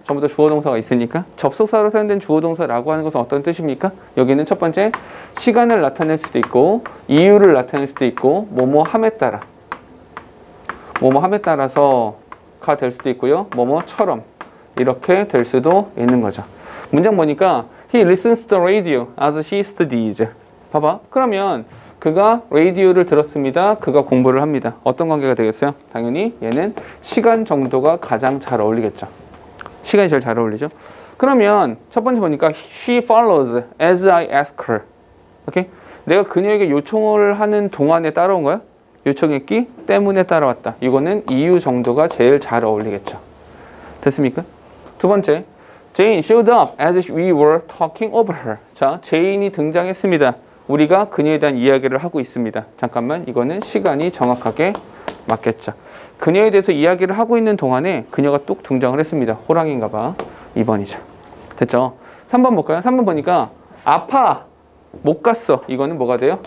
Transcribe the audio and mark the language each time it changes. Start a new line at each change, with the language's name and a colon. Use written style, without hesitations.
Korean: 전부 다 주어 동사가 있으니까. 접속사로 사용된 주어 동사라고 하는 것은 어떤 뜻입니까? 여기는 첫 번째 시간을 나타낼 수도 있고 이유를 나타낼 수도 있고 뭐뭐함에 따라 뭐뭐함에 따라서가 될 수도 있고요. 뭐뭐처럼 이렇게 될 수도 있는 거죠. 문장 보니까
English: He listens to the radio as he studies.
Korean: 봐봐. 그러면 그가 라디오를 들었습니다. 그가 공부를 합니다. 어떤 관계가 되겠어요? 당연히 얘는 시간 정도가 가장 잘 어울리겠죠. 시간이 제일 잘 어울리죠. 그러면 첫 번째 보니까
English: She follows as I ask her.
Korean: 오케이? 내가 그녀에게 요청을 하는 동안에 따라온 거야? 요청했기 때문에 따라왔다. 이거는 이유 정도가 제일 잘 어울리겠죠. 됐습니까? 두 번째,
English: Jane showed up as we were talking over her.
Korean: 자, 제인이 등장했습니다. 우리가 그녀에 대한 이야기를 하고 있습니다. 잠깐만, 이거는 시간이 정확하게 맞겠죠. 그녀에 대해서 이야기를 하고 있는 동안에 그녀가 뚝 등장을 했습니다. 호랑이인가 봐. 2번이죠. 됐죠? 3번 볼까요? 3번 보니까 아파, 못 갔어. 이거는 뭐가 돼요?